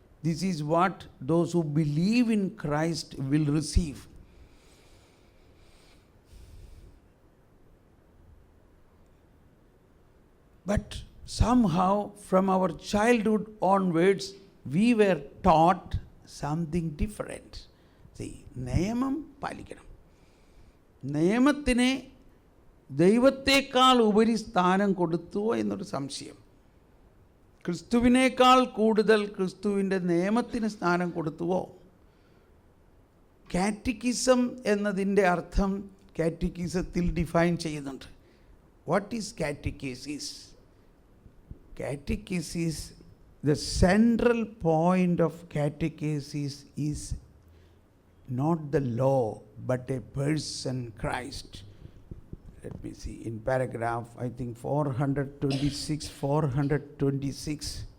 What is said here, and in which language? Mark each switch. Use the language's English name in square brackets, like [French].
[English] This is what those who believe in Christ will receive. But somehow from our childhood onwards we were taught something different. [Malayalam] See, നിയമം പാലിക്കണം. നിയമത്തിനെ ദൈവത്തേക്കാൾ ഉപരി സ്ഥാനം കൊടുത്തുവോ എന്നൊരു സംശയം. ക്രിസ്തുവിനേക്കാൾ കൂടുതൽ ക്രിസ്തുവിൻ്റെ നിയമത്തിന് സ്ഥാനം കൊടുത്തുവോ? കാറ്റക്കിസം എന്നതിൻ്റെ അർത്ഥം കാറ്റക്കിസത്തിൽ ഡിഫൈൻ ചെയ്യുന്നുണ്ട്. [English] What is catechesis? Catechesis, the central point of catechesis is not the law but a person, Christ. Let me see, in paragraph I think 426.